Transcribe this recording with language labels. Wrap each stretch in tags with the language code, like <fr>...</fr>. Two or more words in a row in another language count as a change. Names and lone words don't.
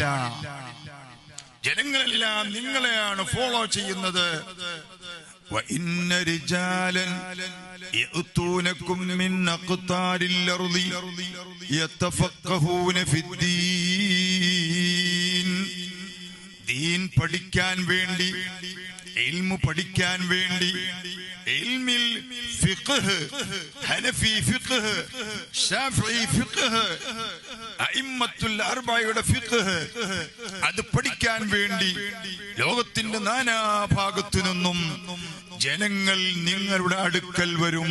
<ml>ജനങ്ങളെല്ലാം നിങ്ങളെയാണ് ഫോളോ ചെയ്യുന്നത്.</ml> <ar>وَإِنَّ رِجَالًا يَأْتُونَكُم مِّنْ أَقْطَارِ الْأَرْضِ يَتَفَقَّهُونَ فِي الدِّينِ.</ar> <ml>ദീൻ പഠിക്കാൻ വേണ്ടി, ഇൽമു പഠിക്കാൻ വേണ്ടി,</ml> <ar>علم الفقه,</ar> <ml>ഹനഫി ഫിഖ്ഹ്, ശാഫിഈ ഫിഖ്ഹ്, അഇമ്മത്തുൽ അർബഅയുടെ ഫിഖ്ഹ്, അത് പഠിക്കാൻ വേണ്ടി ലോകത്തിന്റെ നാനാഭാഗത്തു നിന്നും ജനങ്ങൾ നിങ്ങളുടെ അടുക്കൽ വരും.</ml>